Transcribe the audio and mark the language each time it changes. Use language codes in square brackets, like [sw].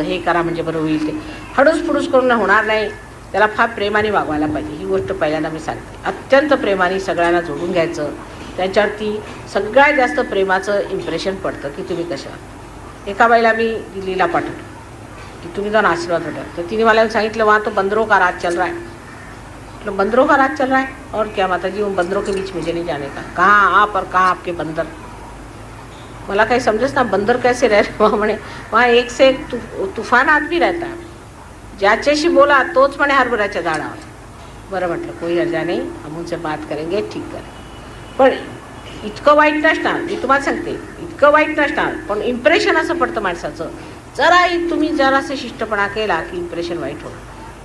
[mr] हे करा म्हणजे बरं होईल, ते हडूस फुडूस करून होणार नाही. त्याला फार प्रेमाने वागवायला पाहिजे. ही गोष्ट पहिल्यांदा मी सांगते. अत्यंत प्रेमाने सगळ्यांना जोडून घ्यायचं. त्यांच्यावरती सगळ्यात जास्त प्रेमाचं इम्प्रेशन पडतं की तुम्ही कशा. एका बाईला मी दिल्लीला पाठवलं की तुम्ही जाऊन आशीर्वाद भेटा. तर तिने मला सांगितलं [hi] वहाँ तो बंदरों का राज चल रहा है. मतलब बंदरों का राज चल रहा है और क्या माता जी, उन बंदरों के बीच मुझे नहीं जाने का. कहाँ आप और कहाँ आपके बंदर. [mr] मला काही समझस ना, [hi] बंदर कैसे रह रहे वहाँ. म्हणे वहाँ एक से एक तूफान आदमी रहता है. [mr] ज्याच्याशी बोला तोच म्हणे हरभऱ्याच्या झाडावर. बरं म्हटलं [hi] कोई हर्जा नाही, हम उनसे बात करेंगे, ठीक करें. [mr] पण इतकं वाईट नसणार, मी तुम्हाला सांगते, इतकं वाईट नसणार. पण इम्प्रेशन असं पडतं माणसाचं, जरा तुम्ही जरासं शिष्टपणा केला की इम्प्रेशन वाईट होतं.